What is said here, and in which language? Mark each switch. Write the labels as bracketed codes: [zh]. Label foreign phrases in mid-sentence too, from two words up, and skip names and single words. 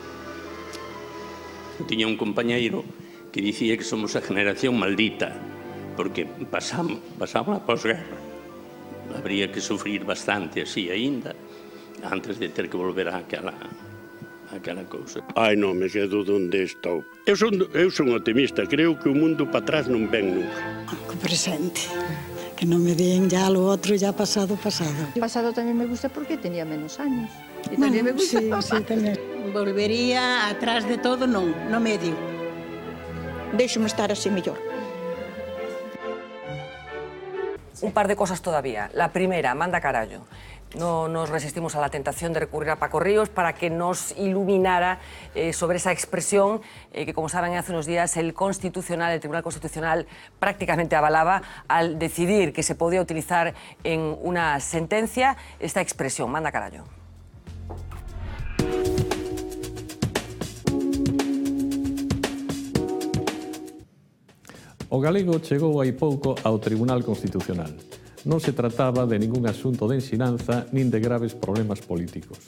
[gl] Tiña un compañeiro que dicía que somos a generación maldita, porque pasamos a posguerra. Habría que sufrir bastante así aínda antes de ter que volver àquela cousa. Ai, non me quedo onde estou. Eu son optimista, creo que o mundo para atrás non ven nunca. Co presente, que non me den ya lo outro ya pasado. [es] El pasado también me gusta porque tenía menos años. Y también me gusta. [gl] Sí, tamén. Volvería atrás de todo, non, no medio. Déixome estar así mellor. [es] Un par de cosas todavía. La primera, [gl] manda carallo. [es] No nos resistimos a la tentación de recurrir a Paco Ríos para que nos iluminara sobre esa expresión que, como saben, hace unos días el Tribunal Constitucional prácticamente avalaba al decidir que se podía utilizar en una sentencia esta expresión, [gl] manda carallo. O galego chegou hai pouco ao Tribunal Constitucional. Non se trataba de ningún asunto de ensinanza nin de graves problemas políticos.